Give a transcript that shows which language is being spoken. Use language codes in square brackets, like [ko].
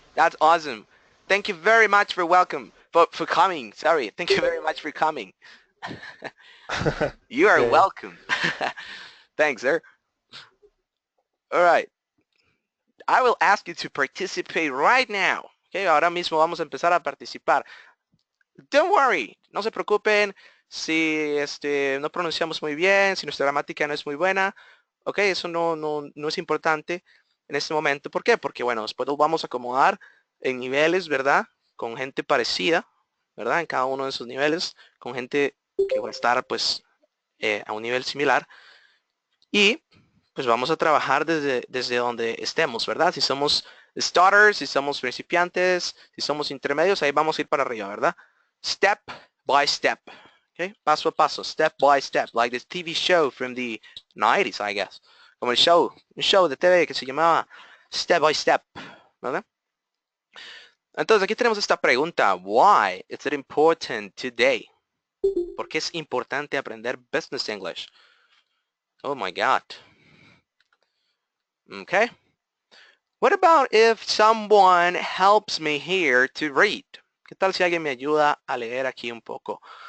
[en] that's awesome. Thank you very much for for coming. Sorry. Thank you very much for coming. You are Okay. welcome. Thanks, sir. All right. I will ask you to participate right now. [es] Okay, ahora mismo vamos a empezar a participar. [en] Don't worry, [es] no se preocupen si no pronunciamos muy bien, si nuestra gramática no es muy buena. Ok, eso no es importante en este momento. ¿Por qué? Porque, bueno, después nos vamos a acomodar en niveles, ¿verdad? Con gente parecida, ¿verdad? En cada uno de esos niveles, con gente que va a estar, pues, a un nivel similar. Y, pues, vamos a trabajar desde donde estemos, ¿verdad? Si somos starters, si somos principiantes, si somos intermedios, ahí vamos a ir para arriba, ¿verdad? [en] Step by step. Okay? [es] Paso a paso, [en] step by step, like this TV show from the 90s, I guess. [es] Como un show de TV que se llamaba Step by Step, ¿verdad? Entonces aquí tenemos esta pregunta, [en] why is it important today? [es] ¿Por qué es importante aprender Business English? [en] Oh my God. Okay. What about if someone helps me here to read? [es] ¿Qué tal si alguien me ayuda a leer aquí un poco?